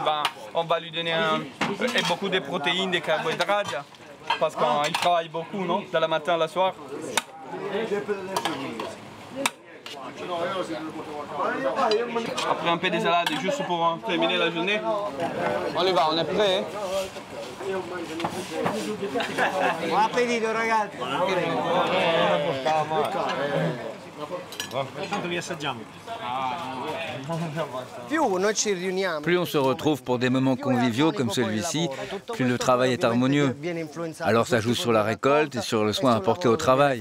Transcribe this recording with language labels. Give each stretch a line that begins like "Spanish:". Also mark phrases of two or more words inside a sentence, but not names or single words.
French: On va lui donner beaucoup de protéines, des carbohydrates, parce qu'il travaille beaucoup, non, de la matin à la soir. Après un peu de salade, juste pour terminer la journée. On y va, on est prêt.
Italian: Buon appetito, ragazzi.
French: Plus on se retrouve pour des moments conviviaux comme celui-ci, plus le travail est harmonieux. Alors ça joue sur la récolte et sur le soin apporté au travail.